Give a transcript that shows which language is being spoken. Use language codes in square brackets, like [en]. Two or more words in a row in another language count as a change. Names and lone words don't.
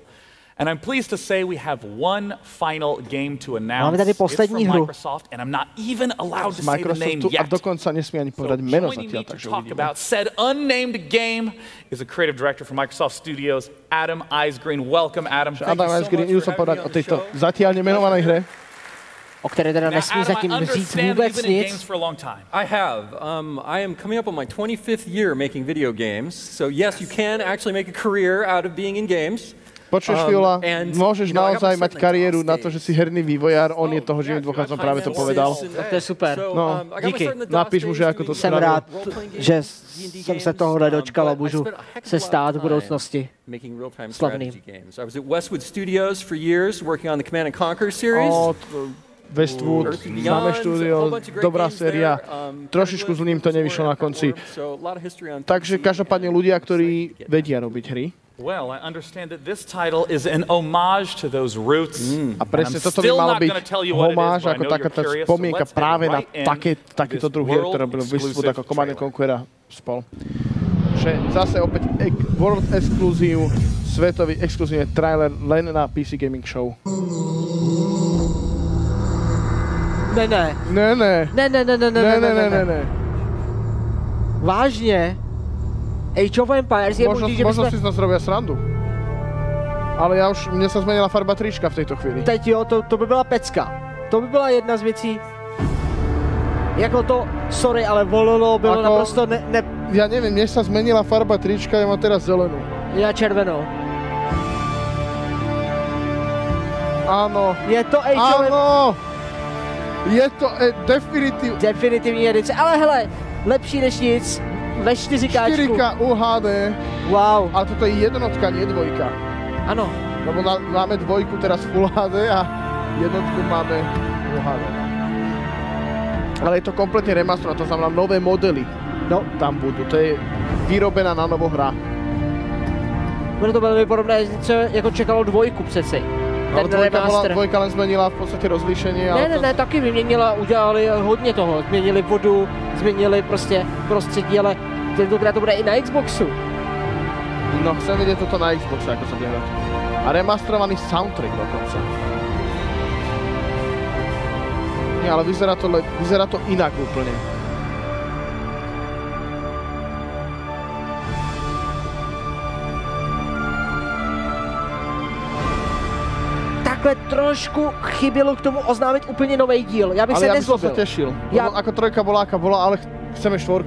[en] And I'm pleased to say we have one final game to announce. It's from Microsoft, and I'm not even allowed to say the name yet. So joining me to talk about said unnamed game is a creative director from Microsoft Studios, Adam Eisgreen. Welcome, Adam. Thank you so much for the show. [cs] O které teda nesmí zatím říct vůbec nic. [en] I have. I am coming up on my 25th year making video games. So yes, you can actually make a career out of being in games. [sk] Počuješ, Fiola, môžeš naozaj mať kariéru na to, že si herný vývojár, on je toho živým dôkazom, práve to povedal. To je super. No, díky. Napíš mu, že ako to [cs] jsem rád, že jsem se tohohle dočkal a můžu se stát v budoucnosti slavným. [en] I was at Westwood Studios for years working on the Command & Conquer series. [sk] Westwood, známe štúdio, dobrá séria. Trošičku z ním to nevyšlo na konci. Takže každopádne ľudia, ktorí vedia robiť hry. [en] Well, I understand that this title is an homage to those roots. [sk] A presne toto by malo byť homáž, ako taká tá spomienka práve na takýto druh hier, ktoré bolo Westwood ako Command & Conquer spol. Že zase opäť [en] World Exclusive, [sk] svetový exkluzívny trailer len na PC Gaming Show. [cs] Ne. Vážně? Age of Empires je možný, že [sk] možno si z nás robia srandu. Ale mne sa zmenila farba trička v tejto chvíli. [cs] Teď jo, to by byla pecka. To by byla jedna z věcí. Jako to, sorry, ale vololo bylo naprosto [sk] Ja neviem, mne sa zmenila farba trička, ja mám teraz zelenú. Ja červenou. Áno. Je to Age of Empires. Áno! Je to [cs] definitivní edice, ale hele, lepší než nic. Ve 4K. 4K UHD. Wow. [sk] Ale toto je jednotka, nie dvojka. [cs] Ano. [sk] Lebo máme dvojku teraz Full HD a jednotku máme UHD. Ale je to kompletne remaster, to znamená nové modely. No, tam budú. To je vyrobená na novo hra. [cs] Bude to velmi podobné, co jako čekalo dvojku přeci. [sk] Ale dvojka len zmenila v podstate rozlíšenie. [cs] Ne, taky vyměnila, udělali hodně toho. Změnili vodu, změnili prostě prostředí, ale tentokrát to bude i na Xboxu. [sk] No, chcem vidieť toto na Xboxe, ako sa bude hrať. A remasterovaný soundtrack dokonca. Nie, ale vyzerá to inak úplne. [cs] Takhle trošku chybělo k tomu oznámit úplně nový díl. Já bych se nezlobil. Ale já bych se těšil. [sk] Ako trojka bola, aká bola, ale chceme čtvorku.